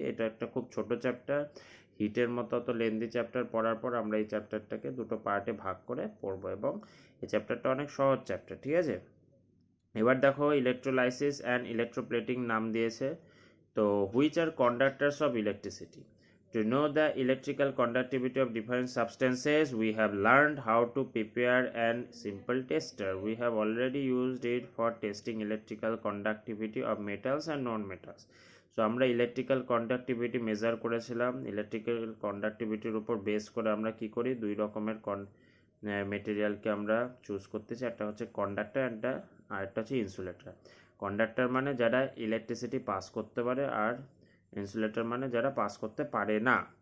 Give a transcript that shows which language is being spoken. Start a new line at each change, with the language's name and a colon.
Bangla: এটা একটা খুব ছোট চ্যাপ্টার, হিটের মতো অত লেন্দি চ্যাপ্টার পড়ার পর আমরা এই চ্যাপ্টারটাকে দুটো পার্টে ভাগ করে পড়বো, এবং এই চ্যাপ্টারটা অনেক সহজ চ্যাপ্টার, ঠিক আছে। এবার দেখো, ইলেকট্রোলাইসিস অ্যান্ড ইলেকট্রোপ্লেটিং নাম দিয়েছে।
English: তো which are conductors of electricity? To know the electrical conductivity of different substances, we have learned how to prepare an simple tester. We have already used it for testing electrical conductivity of metals and non-metals.
Bangla: So আমরা electrical conductivity measure করেছিলাম। Electrical কন্ডাক্টিভিটির উপর base করে আমরা কি করি, দুই রকমের মেটেরিয়ালকে আমরা চুজ করতেছি। একটা হচ্ছে কন্ডাক্টর, আর একটা হচ্ছে ইনসুলেটর। কন্ডাক্টর মানে যারা ইলেকট্রিসিটি পাস করতে পারে, আর ইনসুলেটর মানে যারা পাস করতে পারে না।